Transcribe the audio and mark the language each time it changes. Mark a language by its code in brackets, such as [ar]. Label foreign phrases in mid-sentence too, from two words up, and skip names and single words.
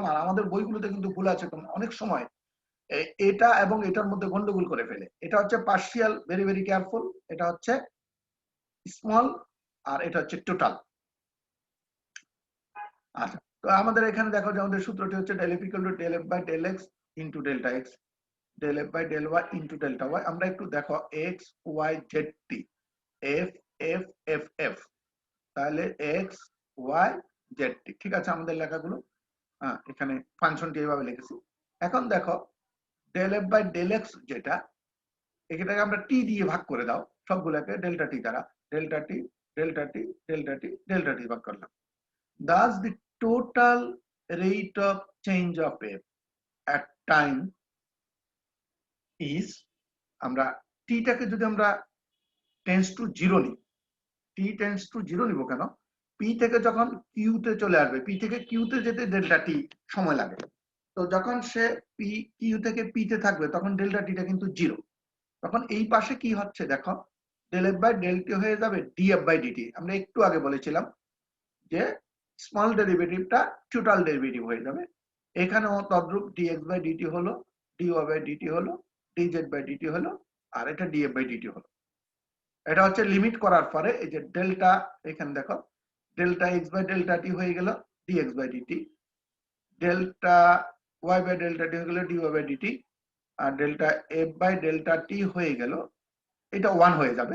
[bn] আর আমাদের বইগুলোতে কিন্তু ভুল আছে অনেক সময়, এটা এবং এটার মধ্যে গন্ডগোল করে ফেলে। এটা হচ্ছে পার্শিয়াল, [en] very very careful. [bn] এটা হচ্ছে স্মল, আর এটা হচ্ছে টোটাল। আচ্ছা, তো আমাদের এখানে দেখো যে আমাদের সূত্রটি হচ্ছে [en] del f equal to del f by del x into delta x, del f by del y into delta y। [bn] আমরা একটু দেখো x y z t, f f f f, তাহলে x y z t, ঠিক আছে আমাদের লেখাগুলো। এখানে ফাংশনটি এইভাবে লিখেছি। এখন দেখো [en] del f by del x [bn] যেটা, এটাকে আমরা t দিয়ে ভাগ করে দাও সবগুলোকে [en] delta t [bn] দ্বারা, [en] delta t delta t delta t delta t [bn] ভাগ করলাম। [en] Thus the total rate of change of f at time is, [bn] আমরা t টাকে যদি আমরা [en] tends to 0 [bn] নিই, [en] t tends to 0 [bn] নিব কেন, p থেকে যখন q তে চলে আসবে, p থেকে q তে যেতে [en] delta t [bn] সময় লাগে। তো যখন সে q থেকে p তে থাকবে তখন [en] delta t [bn] টা কিন্তু 0। তখন এই পাশে কি হচ্ছে দেখো, [en] del f by del t [bn] হয়ে যাবে [en] df by dt। [bn] আমরা একটু আগে বলেছিলাম যে [en] small derivativeটা total derivative [bn] হয়ে যাবে। এখানেও তদ্রূপ [en] dx by dt হলো, dy by dt হলো, dz by dt হলো, [bn] আর এটা [en] df by dt হলো। [bn] এটা হচ্ছে লিমিট করার পরে এই যে ডেল্টা, এখানে দেখো [en] delta x by delta t [bn] হয়ে গেল [en] dx by dt, delta y by delta t [bn] হয়ে গেল [en] dy by dt, [bn] আর [en] delta f by delta t [bn] হয়ে গেল, এটা 1 হয়ে যাবে।